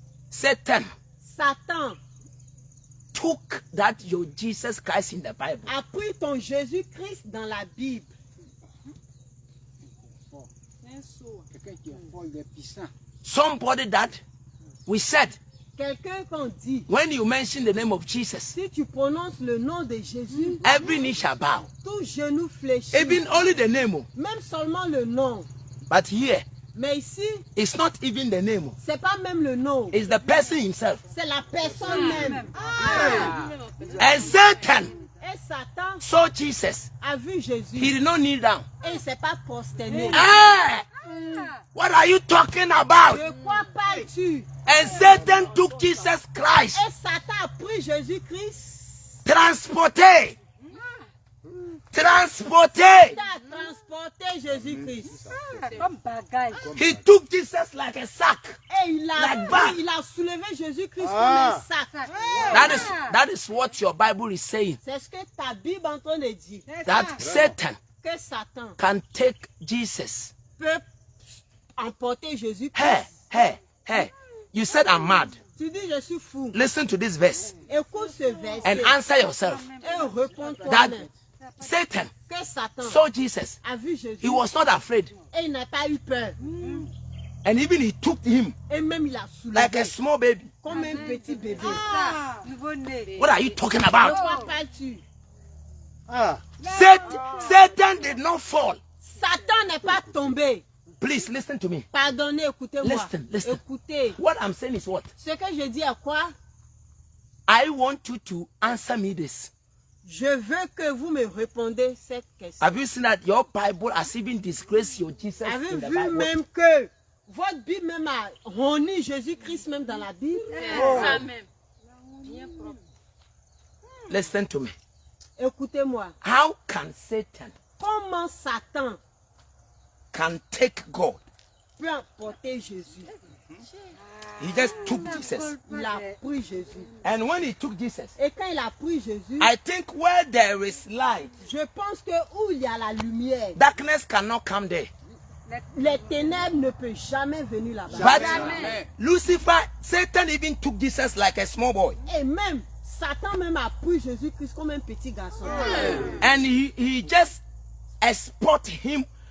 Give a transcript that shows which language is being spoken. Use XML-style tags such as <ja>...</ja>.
<en>Satan took that your Jesus Christ in the Bible.</en> <fr>A pris ton Jésus-Christ dans la Bible.</fr> <en>Somebody that we said,</en> <fr>Quelqu'un qu'on dit,</fr> <en>when you mention the name of Jesus,</en> <fr>si tu prononces le nom de Jésus,</fr> <en>every knee shall bow.</en> <fr>tout genou fléchit.</fr> <en>Even only the name.</en> <fr>Même seulement le nom.</fr> <en>But here,</en> <fr>Mais ici,</fr> <en>it's not even the name.</en> <fr>c'est pas même le nom.</fr> <en>It's the person himself.</en> <fr>C'est la personne même.</fr> <en>And Satan</en> <fr>Et Satan</fr> <en>saw Jesus.</en> <fr>a vu Jésus.</fr> <en>He did not kneel down.</en> <fr>Et il ne s'est pas prosterné. Hey!</fr> <en>What are you talking about?</en> <fr>De quoi parles-tu?</fr> <en>And Satan took Jesus Christ.</en> <fr>Et Satan a pris Jésus-Christ. Transporté. Il a transporté Jésus-Christ. Comme bagage.</fr> <en>He took Jesus like a sack.</en> <fr>Et il a soulevé Jésus-Christ comme un sac.</fr> <en>That is what your Bible is saying.</en> <fr>C'est ce que ta Bible est en train de dire.</fr> <en>That Satan</en> <fr>Que Satan</fr> <en>can take Jesus.</en> <fr>peut emporter Jésus-Christ.</fr> <en>Hey. You said I'm mad.</en> <fr>Tu dis je suis fou.</fr> <en>Listen to this verse</en> <fr>Écoute ce verset.</fr> <en>and answer yourself.</en> <fr>Et réponds</fr> <en>That</en> <fr>toi-même.</fr> <en>Satan</en> <fr>Que Satan</fr> <en>saw Jesus.</en> <fr>a vu Jésus.</fr> <en>He was not afraid.</en> <fr>Et il n'a pas eu peur.</fr> <en>And even he took him</en> <fr>Et même il a soulevé.</fr> <en>like a small baby.</en> <fr>comme un petit bébé. Nouveau-né.</fr> <en>What are you talking</en> <fr>De</fr> <en>about?</en> <fr>quoi parles-tu? Ah,</fr> <en>Satan did not fall.</en> <fr>Satan n'est pas tombé.</fr> <en>Please listen to me.</en> <fr>Pardonnez, écoutez-moi.</fr> <en>Listen.</en> <fr>Écoutez.</fr> <en>What I'm saying is what?</en> <fr>Ce que je dis à quoi?</fr> <en>I want you to answer me this.</en> <fr>Je veux que vous me répondez cette question.</fr> <en>Have you seen that your Bible has even disgraced your Jesus in</en> <fr>Avez-vous</fr> <en>the</en> <fr>vu</fr> <en>Bible?</en> <fr>même que votre Bible même a roni Jésus-Christ même dans la Bible? Ça même. Bien propre.</fr> <en>Listen to me.</en> <fr>Écoutez-moi.</fr> <en>How can Satan</en> <fr>Comment Satan</fr> <en>can take God?</en> <fr>peut emporter Jésus?</fr> <en>He just took Jesus.</en> <fr>Il a pris Jésus.</fr> <en>And when he took Jesus,</en> <fr>Et quand il a pris Jésus,</fr> <en>I think where there is light,</en> <fr>je pense que où il y a la lumière,</fr> <en>darkness cannot come there.</en> <fr>les ténèbres ne peuvent jamais venir là-bas.</fr> <en>But Lucifer, Satan even took Jesus like a small boy.</en> <fr>Et même, Satan même a pris Jésus-Christ comme un petit garçon.</fr> <en>And he just exported him</en>